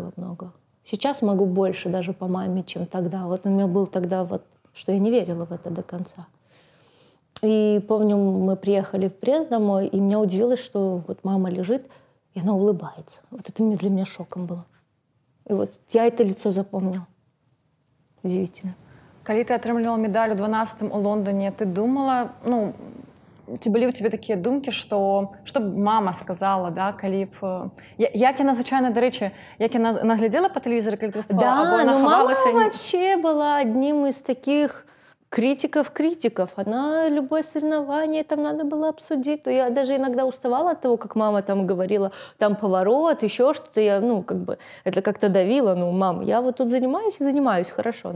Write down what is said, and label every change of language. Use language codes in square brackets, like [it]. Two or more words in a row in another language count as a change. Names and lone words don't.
[ru] Сейчас могу больше даже по маме, чем тогда. Вот у меня был тогда вот что я не верила в это до конца. И помню, мы приехали в Брест домой, и меня удивилось, что вот мама лежит, и она улыбается. Вот это для меня шоком было. И вот я это лицо запомнила. Удивительно. [be] Когда ты атрымлівала медаль у 12-м у Лондоне, ты думала, ну, ці былі ў тебе такія думкі, што б мама сказала, да, калі б... Як яна, звычайна, дарэчы, як яна наглядзела па тэлевізоры, калі ты выступала? [ru] Да, но мама вообще была одним из таких критиков. Она любое соревнование там надо было обсудить. То я даже иногда уставала от того, как мама там говорила, там поворот, еще что-то. Я, ну, как бы, это как-то давило. Ну, мам, я вот тут занимаюсь хорошо.